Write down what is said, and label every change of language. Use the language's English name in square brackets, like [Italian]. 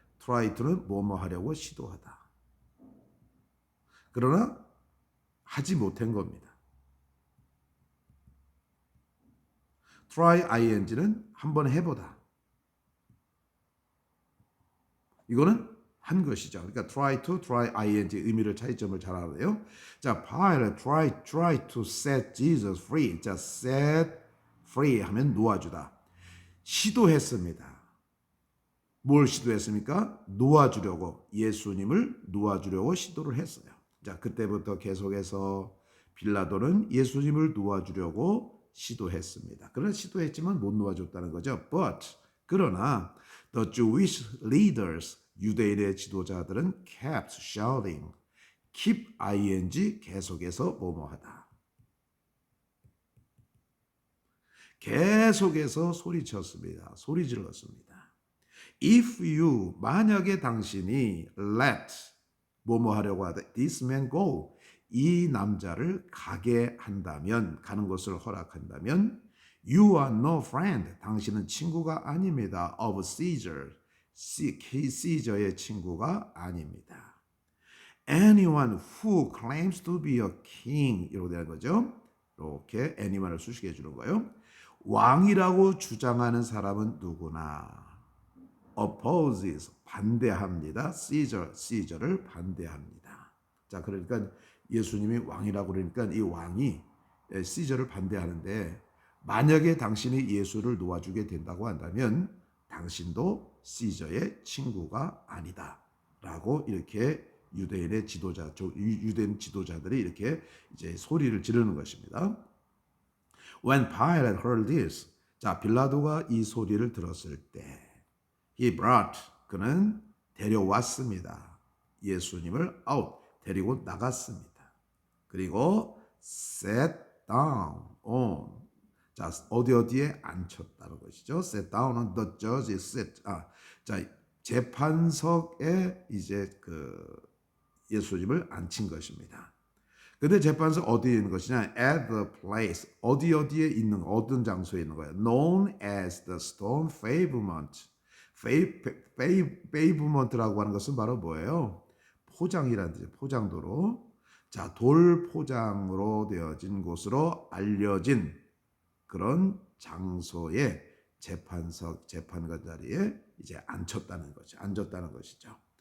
[English] try to [Korean] 는 뭐뭐 하려고 시도하다. 그러나 하지 못한 겁니다. [English] try ing [Korean] 는 한번 해보다. 이거는 한 것이죠. 그러니까 [English] try to, try ing [Korean] 의미를 차이점을 잘 알아요. [English] 자, Pilate try to set Jesus free. [Korean] 자, [English] set free [Korean] 하면 놓아주다. 시도했습니다. 뭘 시도했습니까? 놓아주려고, 예수님을 놓아주려고 시도를 했어요. 자, 그때부터 계속해서 빌라도는 예수님을 놓아주려고 시도했습니다. 그러나 시도했지만 못 놓아줬다는 거죠. [English] But, [Korean] 그러나 [English] the Jewish leaders, [Korean] 유대인의 지도자들은 [English] kept shouting, keep ing, [Korean] 계속해서 뭐뭐하다. 계속해서 소리쳤습니다. 소리 질렀습니다. [English] If you, [Korean] 만약에 당신이 [English] let, [Korean] 뭐뭐 하려고 하다, [English] this man go, [Korean] 이 남자를 가게 한다면, 가는 것을 허락한다면, [English] you are no friend, [Korean] 당신은 친구가 아닙니다, [English] of Caesar, [Korean] 시저의 친구가 아닙니다. [English] Anyone who claims to be a king [Korean] 이렇게 되는 거죠. 이렇게 anyone을 수식해 주는 거예요. 왕이라고 주장하는 사람은 누구나 [English] opposes [Korean] 반대합니다. Caesar를 반대합니다. 자, 그러니까 예수님이 왕이라고 그러니까 이 왕이 Caesar를 반대하는데 만약에 당신이 예수를 놓아주게 된다고 한다면 당신도 Caesar의 친구가 아니다라고 이렇게 유대인 지도자들이 이렇게 이제 소리를 지르는 것입니다. [English] When Pilate heard this, [Korean] 자 빌라도가 이 소리를 들었을 때, [English] he brought [Korean] 그는 데려왔습니다. 예수님을 [English] out [Korean] 데리고 나갔습니다. 그리고 [English] sat down on [Korean] 자 어디에 앉혔다는 것이죠. [English] Sat down on the judge's seat. [Korean] 자 재판석에 이제 예수님을 앉힌 것입니다. 근데 재판석 어디에 있는 것이냐? [English] At the place. [Korean] 어디에 있는 어떤 장소에 있는 거예요? [English] Known as the stone pavement. [Korean] pavement라고 하는 것은 바로 뭐예요? 포장이라는 뜻이에요. 포장도로. 자, 돌 포장으로 되어진 곳으로 알려진 그런 장소에 재판관 자리에 이제 앉혔다는 것이죠.